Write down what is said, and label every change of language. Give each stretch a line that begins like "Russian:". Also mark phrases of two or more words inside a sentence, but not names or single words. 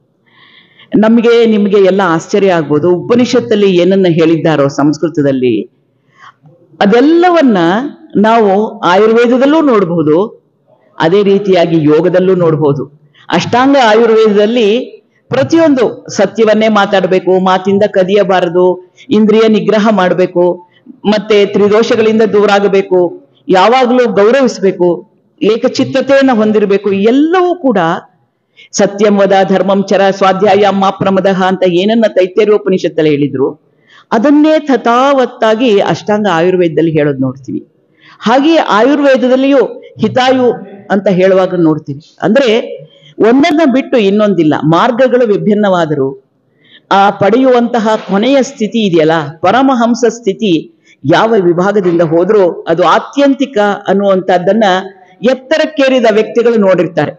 Kannada: ನಿಮಗೆ ಎಲ್ಲ ಆಶ್ಚರ್ಯ ಆಗ್ಬೋದು, ಉಪನಿಷತ್ತಲ್ಲಿ ಏನನ್ನ ಹೇಳಿದ್ದಾರೋ ಸಂಸ್ಕೃತದಲ್ಲಿ ಅದೆಲ್ಲವನ್ನ ನಾವು ಆಯುರ್ವೇದದಲ್ಲೂ ನೋಡಬಹುದು, ಅದೇ ರೀತಿಯಾಗಿ ಯೋಗದಲ್ಲೂ ನೋಡಬಹುದು. ಅಷ್ಟಾಂಗ ಆಯುರ್ವೇದದಲ್ಲಿ ಪ್ರತಿಯೊಂದು ಸತ್ಯವನ್ನೇ ಮಾತಾಡಬೇಕು, ಮಾತಿಂದ ಕದಿಯಬಾರದು, ಇಂದ್ರಿಯ ನಿಗ್ರಹ ಮಾಡಬೇಕು, ಮತ್ತೆ ತ್ರಿದೋಷಗಳಿಂದ ದೂರ ಆಗಬೇಕು, ಯಾವಾಗಲೂ ಗೌರವಿಸಬೇಕು, ಏಕಚಿತ್ತತೆಯನ್ನು ಹೊಂದಿರಬೇಕು. ಎಲ್ಲವೂ ಕೂಡ
Sanskrit: ಸತ್ಯಂ ವದ ಧರ್ಮಂ ಚರ ಸ್ವಾಧ್ಯಾಯ ಮಾಪ್ರಮದಃ
Kannada: ಅಂತ ಏನನ್ನ ತೈತೇರಿಯೋಪನಿಷತ್ತಲ್ಲಿ ಹೇಳಿದ್ರು, ಅದನ್ನೇ ತಥಾವತ್ತಾಗಿ ಅಷ್ಟಾಂಗ ಆಯುರ್ವೇದದಲ್ಲಿ ಹೇಳೋದು ನೋಡ್ತೀವಿ. ಹಾಗೆಯೇ ಆಯುರ್ವೇದದಲ್ಲಿಯೂ ಹಿತಾಯು ಅಂತ ಹೇಳುವಾಗ ನೋಡ್ತೀವಿ. ಅಂದ್ರೆ ಒಂದನ್ನ ಬಿಟ್ಟು ಇನ್ನೊಂದಿಲ್ಲ, ಮಾರ್ಗಗಳು ವಿಭಿನ್ನವಾದರೂ ಆ ಪಡೆಯುವಂತಹ ಕೊನೆಯ ಸ್ಥಿತಿ ಇದೆಯಲ್ಲ, ಪರಮಹಂಸ ಸ್ಥಿತಿ, ಯಾವ ವಿಭಾಗದಿಂದ ಹೋದ್ರೂ ಅದು ಆತ್ಯಂತಿಕ ಅನ್ನುವಂಥದ್ದನ್ನ ಎತ್ತರಕ್ಕೇರಿದ ವ್ಯಕ್ತಿಗಳು ನೋಡಿರ್ತಾರೆ.